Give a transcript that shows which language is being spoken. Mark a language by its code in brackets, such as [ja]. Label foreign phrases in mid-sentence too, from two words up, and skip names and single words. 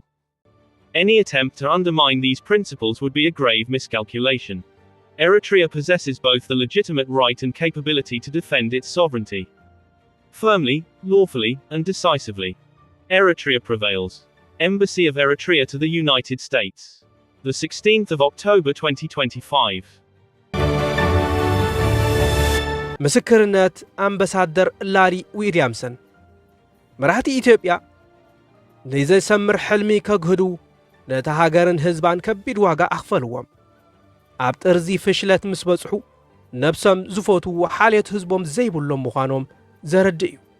[en] Any attempt to undermine these principles would be a grave miscalculation. Eritrea possesses both the legitimate right and capability to defend its sovereignty. Firmly, lawfully, and decisively. Eritrea prevails. Embassy of Eritrea to the United States. The 16th of October 2025. [ti] ምስክርነት አምባሳደር ላሪ ዊሊያምሰን መራሕቲ ኢትዮጵያ ንዘይሰምር ሕልሚ ከግህዱ ነታ ሃገርን ህዝባን ከቢድ ዋጋ ኣኽፈልዎም ኣብ ጥርዚ ፍሽለት ምስ በጽሑ ነብሶም ዝፈቱ ሓልየት ህዝቦም ዘይብሎም ምዃኖም ዘረድእ እዩ